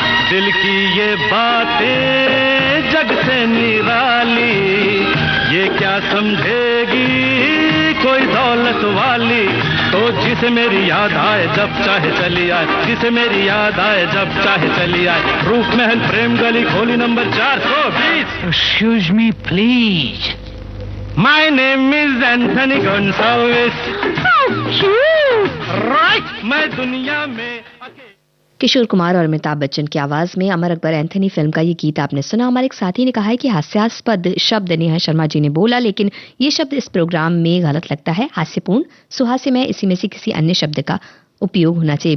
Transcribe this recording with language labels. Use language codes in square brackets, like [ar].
[hi] दिल की ये बातें जग से निराली, ये क्या समझेगी कोई दौलत वाली। तो जिसे मेरी याद आए जब चाहे चली आए, जिसे मेरी याद आए जब चाहे चली आए। रूप महल प्रेम गली खोली number 420। [en] Excuse me, please. My name is Anthony Gonsalves. How cute! [hi] Right, मैं दुनिया में किशोर कुमार और अमिताभ बच्चन की आवाज में अमर अकबर एंथनी फिल्म का ये गीत आपने सुना। हमारे एक साथी ने कहा है कि हास्यास्पद शब्द नेहा शर्मा जी ने बोला, लेकिन ये शब्द इस प्रोग्राम में गलत लगता है, हास्यपूर्ण, सुहास्यमय, इसी में से किसी अन्य शब्द का उपयोग होना चाहिए।